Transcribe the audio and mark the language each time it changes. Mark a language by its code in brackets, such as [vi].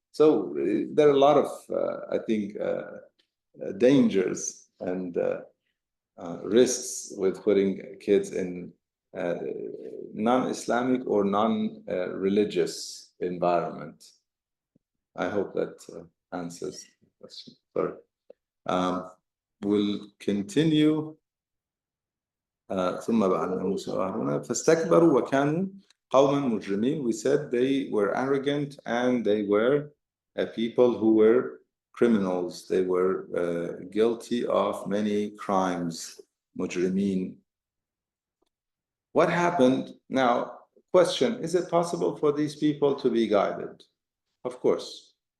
[en] So there are a lot of, I think, dangers and risks with putting kids in non-Islamic or non-religious environment. I hope that answers the question. Sorry. We'll continue. [ar] ثم بعثنا موسى وهارون فاستكبروا وكانوا قوما مجرمين. [en] We said they were arrogant and they were a people who were criminals. They were guilty of many crimes. مجرمين. What happened? Now, question, is it possible for these people to be guided? Of course.